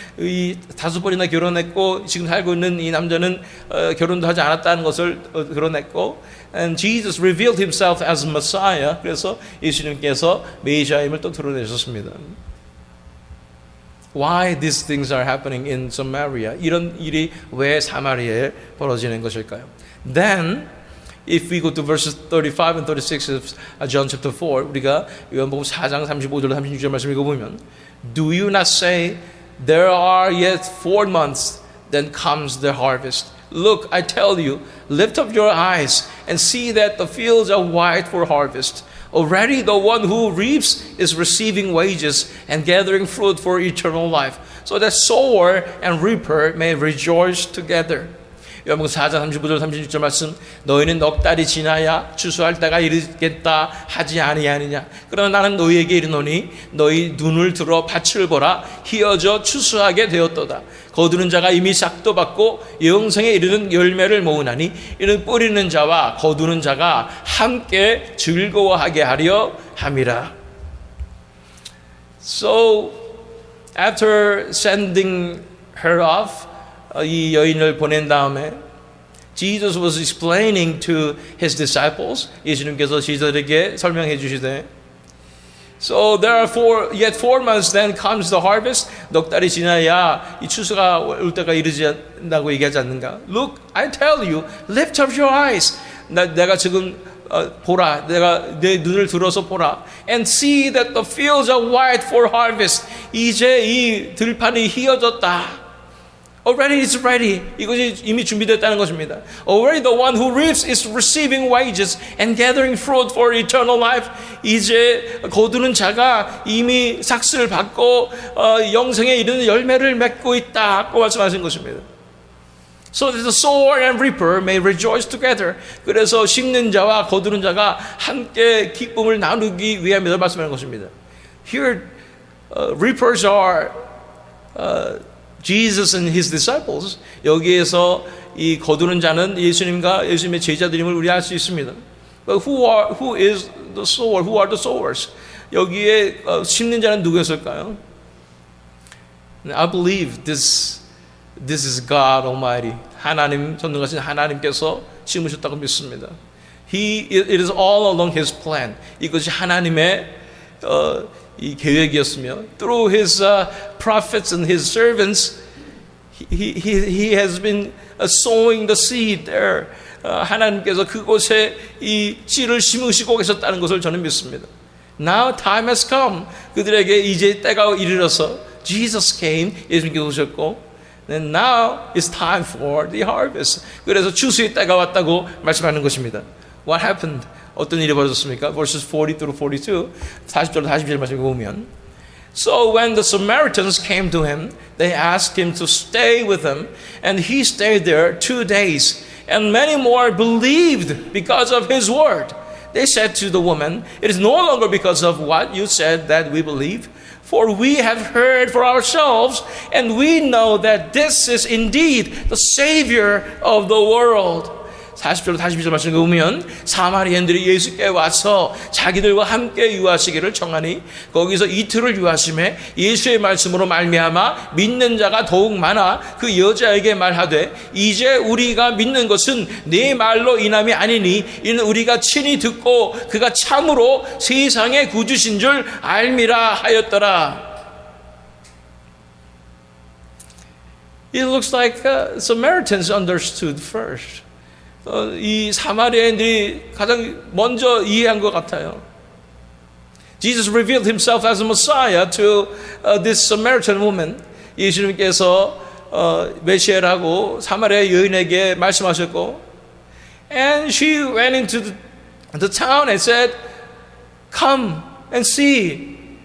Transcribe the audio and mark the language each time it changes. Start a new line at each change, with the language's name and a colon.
Korean: 이 5번이나 결혼했고 지금 살고 있는 이 남자는 결혼도 하지 않았다는 것을 드러냈고,
English: and Jesus revealed himself as Messiah.
Korean: 그래서 예수님께서 메시아임을 또 드러내셨습니다.
English: Why these things are happening in Samaria?
Korean: 이런 일이 왜 사마리아에 벌어지는 것일까요?
English: Then, if we go to verses 35 and 36 of John chapter 4,
Korean: 우리가 요한복음 4장 35절 36절 말씀 읽어보면,
English: Do you not say, there are yet 4 months, then comes the harvest? Look, I tell you, lift up your eyes and see that the fields are white for harvest. Already the one who reaps is receiving wages and gathering fruit for eternal life, so that sower and reaper may rejoice together.
Korean: 요한복음 4장 35절 36절 말씀. 너희는 넉 달이 지나야 추수할 때가 이르겠다 하지 아니하느냐. 그러나 나는 너희에게 이르노니 너희 눈을 들어 밭을 보라. 희어져 추수하게 되었도다. 거두는 자가 이미 싹도 받고 영생에 이르는 열매를 모으나니 이는 뿌리는 자와 거두는 자가 함께 즐거워하게 하려 함이라.
English: So after sending her off,
Korean: 이 여인을 보낸 다음에
English: Jesus was explaining to his disciples.
Korean: 예수님께서 지도자들에게 설명해 주시되,
English: So there are yet 4 months, then comes the harvest.
Korean: 넉 달이 지나야 이 추수가 올 때가 이르진다고 얘기하지 않는가?
English: Look, I tell you, lift up your eyes.
Korean: 내가 지금 보라. 내가 내 눈을 들어서 보라.
English: And see that the fields are white for harvest.
Korean: 이제 이 들판이 희어졌다.
English: Already it's ready.
Korean: 이것이 이미 준비됐다는 것입니다.
English: Already the one who reaps is receiving wages and gathering fruit for eternal life.
Korean: 이제 거두는 자가 이미 삭슬을 받고 영생에 이르는 열매를 맺고 있다고 말씀하신 것입니다.
English: So that the sower and reaper may rejoice together.
Korean: 그래서 심는 자와 거두는 자가 함께 기쁨을 나누기 위함이다 말씀하는 것입니다.
English: Here, reapers are Jesus and his disciples,
Korean: 여기에서 이 거두는 자는 예수님과 예수님의 제자들임을 우리 알 수 있습니다.
English: But who is the sower? Who are the sowers?
Korean: 여기에 심는 자는 누구였을까요?
English: I believe this is God Almighty.
Korean: 하나님 전능하신 하나님께서 심으셨다고 믿습니다.
English: It is all along His plan.
Korean: 이것이 하나님의 이 계획이었으며,
English: through His prophets and His servants, He has been sowing the seed there.
Korean: 하나님께서 그곳에 이 씨를 심으시고 계셨다는 것을 저는 믿습니다.
English: Now time has come.
Korean: 그들에게 이제 때가 이르러서
English: Jesus came.
Korean: 예수님께서 오셨고,
English: and now it's time for the harvest.
Korean: 그래서 추수의 때가 왔다고 말씀하는 것입니다.
English: What happened?
Korean: 어떤 일이 벌어졌습니까?
English: Verses 40 through 42,
Korean: 40절 41절 말씀을 보면,
English: So when the Samaritans came to him, they asked him to stay with them, and he stayed there 2 days. And many more believed because of his word. They said to the woman, It is no longer because of what you said that we believe, for we have heard for ourselves, and we know that this is indeed the Savior of the world.
Korean: 40절 42절 말씀을 보면 사마리아인들이 예수께 와서 자기들과 함께 유하시기를 청하니 거기서 이틀을 유하심에 예수의 말씀으로 말미암아 믿는 자가 더욱 많아 그 여자에게 말하되 이제 우리가 믿는 것은 네 말로 인함이 아니니 이는 우리가 친히 듣고 그가 참으로 세상의 구주신 줄 알미라 하였더라.
English: It looks like Samaritans understood first.
Korean: 이 사마리아인들이 가장 먼저 이해한 것 같아요.
English: Jesus revealed himself as a Messiah to this Samaritan woman.
Korean: 예수님께서 메시아라고 사마리아 여인에게 말씀하셨고,
English: and she went into the town and said, "Come and see.